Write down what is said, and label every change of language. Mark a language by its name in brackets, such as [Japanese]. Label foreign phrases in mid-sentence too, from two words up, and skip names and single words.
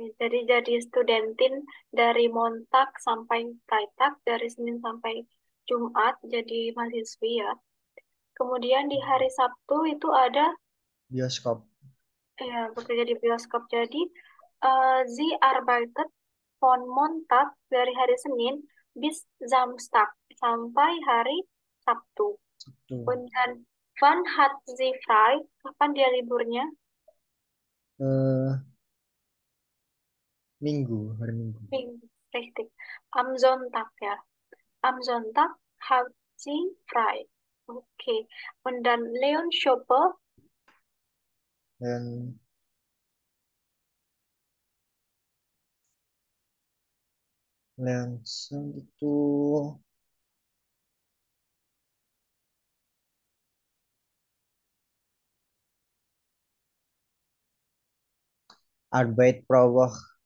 [Indonesian] Jadi studentin dari Montag sampai Freitag, dari Senin sampai Jumat, jadi mahasiswi ya. Kemudian di hari Sabtu itu ada Bioskop. ya bekerja di bioskop. Jadi [German] Sie arbeitet von Montag [Indonesian] dari hari Senin [German] bis Samstag [Indonesian] sampai hari Sabtu. Tuh. [German] Und dann wann hat sie frei? [Indonesian] Kapan dia liburnya? Eh, Minggu, hari Minggu. Minggu, [German] richtig. [Indonesian] Am Sonntag ya. [German] Am Sonntag hat sie frei. Okay. Und dann Leon Schoppe, [Indonesian] Dan Leonson itu [German] Arbeit pro Woche